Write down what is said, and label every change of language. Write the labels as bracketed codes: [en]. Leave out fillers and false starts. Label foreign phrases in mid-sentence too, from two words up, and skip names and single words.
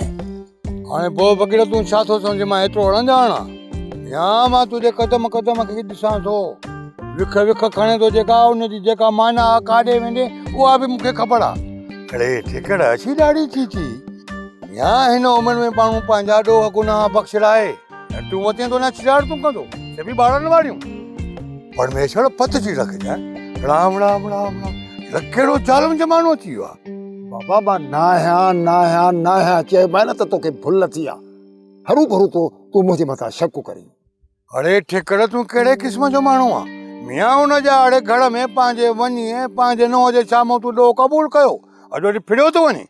[sd] हाणे भोग फकीर तूं छा थो सम्झ मां एतिरो अणॼाणा या मां तुंहिंजे कदम कदम खे ॾिसां थो। विख विख खणे थो जेका उनजी जेका माना काॾे वेंदे उहा बि मूंखे ख़बर आहे। अड़े ठिकड़ अची ॾाढी थी या हिन उमिरि में माण्हू पंहिंजा ॾोह गुनाह बख़्शराए तूं वते थो न शरारतूं कंदो से बि ॿारनि वारियूं। परमेश्वर पतजी रखजांइ। राम राम राम राम कहिड़ो ज़ालिम ज़मानो अची वियो आहे। बाबा मां नाहियां चइबा न त तोखे भुल थी आहे हरू भरू तूं मुंहिंजे मथां शक करी। अड़े ठिकड़ तूं कहिड़े क़िस्म जो माण्हू आहे। मियां हुनजे आड़े घर में पंहिंजे वञी पंहिंजे नुंहं जे साम्हूं तूं ॾोह क़बूल कयो अॼु वरी फिरियो थो वञे।